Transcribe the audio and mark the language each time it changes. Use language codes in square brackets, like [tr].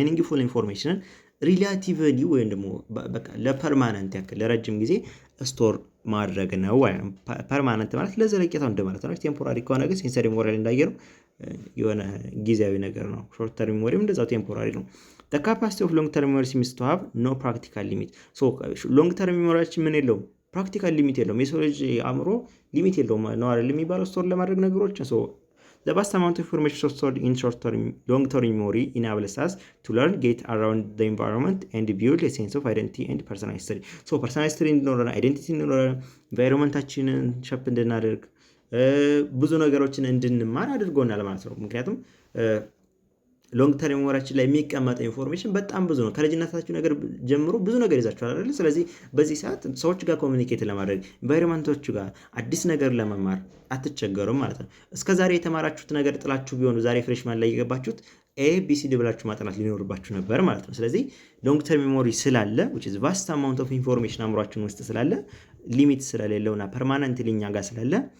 [en] meaningful information [am] ሪላቲቭሊ ወይም ደግሞ በቃ ለፐርማነንት ያክል ለረጅም ጊዜ ስቶር ማድረግ ነው። ፐርማነንት ማለት ለዘለቄታው እንደማለት ነው። ቴምፖራሪ ከሆነ ግን ሴንሰሪ ሜሞሪ እንዳየነው የሆነ ጊዜያዊ ነገር ነው። ሾርት ተርም ሜሞሪም እንደዛው ቴምፖራሪ ነው። [en] the capacity of long term memory seems to have no practical limit. [am] ሎንግ ተርም ሜሞሪያችን ምን የለውም ፕራክቲካል ሊሚት የለውም። የሰው ልጅ አእምሮ ሊሚት የለውም ነው አይደል የሚባለው ስቶር ለማድረግ ነገሮችን [en] The vast amount of information stored in short-term, long-term memory enables us to learn, get around the environment, and build a sense of identity and personal history. Personal history [am] እንዲኖረን አይደንቲቲ እንዲኖረን ኢንቫይሮንመንታችንን ሸፕ እንድናደርግ ብዙ ነገሮችን እንድንማር አድርጎናል ማለት ነው። ምክንያቱም ሎንግ ተርም ሜሞሪያችን ላይ የሚቀመጠው ኢንፎርሜሽን በጣም ብዙ ነው። ከልጅነታችሁ ነገር ጀምሮ ብዙ ነገር ይዛችኋል አይደል? ስለዚህ በዚህ ሰዓት ሰዎች ጋር ኮሚኒኬት ለማድረግ ኢንቫይሮንመንቶቹ ጋር አዲስ ነገር ለመማር አትቸገሩም ማለት ነው። እስከዛሬ የተማራችሁት ነገር ጥላችሁ ቢሆኑ ዛሬ ፍሬሽማን ላይ የገባችሁት ABCD ብላችሁ ማጥናት ሊኖርባችሁ ነበር ማለት ነው። ስለዚህ ሎንግ ተርም ሜሞሪ ስላለ [en] which is vast amount of information [am] አእምሯችን ውስጥ ስላለ ሊሚት ስለሌለውና ፐርማነንትሊ እኛ ጋር ስላለ